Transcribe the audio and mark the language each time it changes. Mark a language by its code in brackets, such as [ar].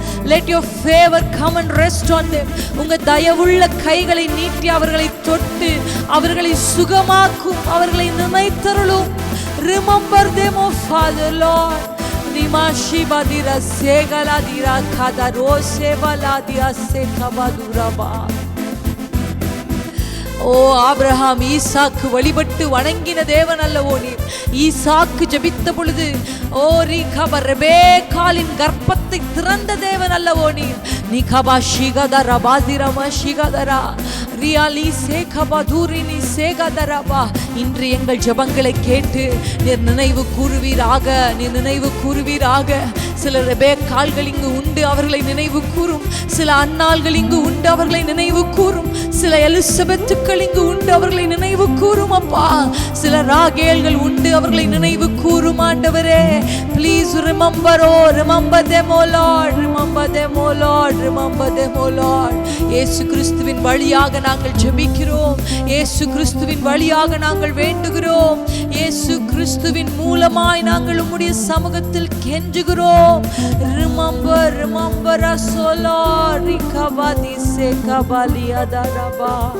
[en] Let your favor come and rest on them. [ta] உங்க தயவுள்ள கைகளை நீட்டி அவர்களை தொட்டு அவர்களை சுகமாக்கும், அவர்களை நினைத்தருளும். [en] Remember them, O Father, Lord. Nimashibadira segaladira kadarose valadia sekabaduraba. [ta] ஓ ஆபிரகாம் ஈசாக்கு வழிபட்டு வணங்கின தேவன் அல்லவோ நீர்? ஈசாக்கு ஜெபித்த பொழுது ஓ ரீகபர் ரெபேக்காலின் கர்ப்பத்தை திறந்த தேவன் அல்லவோ நீர்? நிகபா ஷிகதரா பாதிரமா ஷிகதரா ரியாலி சேகபதுரினி சேகதரபா. இன்று எங்கள் ஜெபங்களை கேட்டு நீர் நினைவு கூறுவீராக, நீர் நினைவு கூறுவீராக. சில ரெபேக்கால்கள் இங்கு உண்டு, அவர்களை நினைவு கூறும். சில அன்னாள்கள் இங்கு உண்டு, அவர்களை நினைவு கூறும். சில எலிசபெத்துக்கள் இங்கு உண்டு, அவர்களை நினைவு கூறும் அப்பா. சில ராகேல்கள் உண்டு, அவர்களை நினைவு கூறும் ஆண்டவரே. [en] Please remember, oh remember them, oh Lord, remember them, oh Lord, remember them, oh Lord. [ta] இயேசு கிறிஸ்துவின் வழியாக நாங்கள் ஜெபிக்கிறோம், இயேசு கிறிஸ்துவின் வழியாக நாங்கள் வேண்டுகிறோம், இயேசு கிறிஸ்துவின் மூலமாய் நாங்கள் உம்முடைய சமூகத்தில் கெஞ்சுகிறோம். [en] Remember, remember us, oh Lord. Rikavadi sekabaliyadaraba.